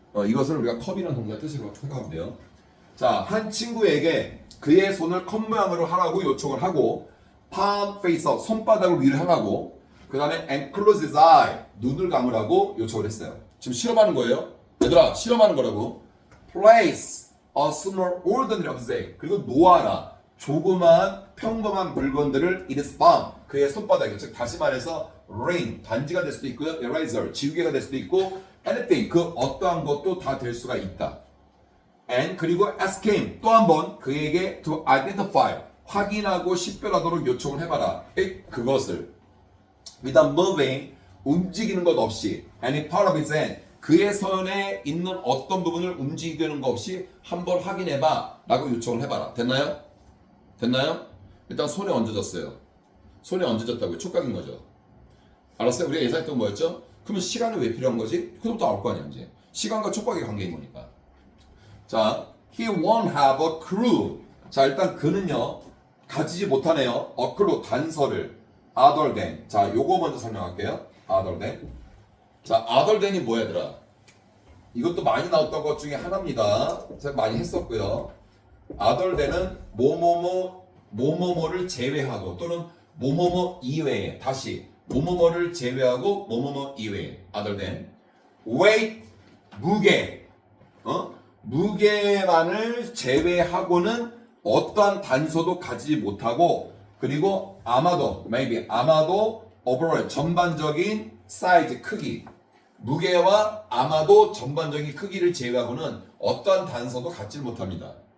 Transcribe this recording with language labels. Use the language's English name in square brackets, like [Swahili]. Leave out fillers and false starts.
[Korean] 이것을 우리가 컵이라는 동사의 뜻으로 생각하면 돼요. 자, 한 친구에게 그의 손을 컵 모양으로 하라고 요청을 하고 palm face up, 손바닥을 위로 향하고 그 다음에 and close his eye, 눈을 감으라고 요청을 했어요. 지금 실험하는 거예요. 얘들아, 실험하는 거라고. [English] Place a small ordinary object, 그리고 놓아라 조그만 평범한 물건들을 in his palm, 그의 손바닥에. [Korean] 즉 다시 말해서 ring, 반지가 될 수도 있고요, eraser, 지우개가 될 수도 있고 anything, 그 어떠한 것도 다 될 수가 있다. and 그리고 ask him 또 한 번 그에게 to identify 확인하고 식별하도록 요청을 해봐라. 그것을 without moving 움직이는 것 없이 any part of his hand 그의 손에 있는 어떤 부분을 움직이는 것 없이 한번 확인해봐 라고 요청을 해봐라. 됐나요? 됐나요? 일단 손에 얹어졌어요. 손에 얹어졌다고요. 촉각인 거죠. 알았어요? 우리가 예상했던 거였죠? 그러면 시간이 왜 필요한 거지? 그것부터 나올 거 아니야 이제. 시간과 촉각의 관계인 거니까. [English] 자, he won't have a clue. [Korean] 자, 일단 그는요 가지지 못하네요. [English] a clue 단서를 other than. [Korean] 자, 요거 먼저 설명할게요. other than. 자, other than이 뭐야 얘들아? 이것도 많이 나왔던 것 중에 하나입니다. 제가 많이 했었고요. other than은 뭐뭐뭐를 제외하고 또는 뭐뭐뭐 이외에 다시 뭐뭐뭐를 제외하고 뭐뭐뭐 이외에 other than weight 무게 무게만을 제외하고는 어떠한 단서도 가지지 못하고 그리고 아마도 overall 전반적인 사이즈 크기 무게와 아마도 전반적인 크기를 제외하고는 어떠한 단서도 갖지 못합니다.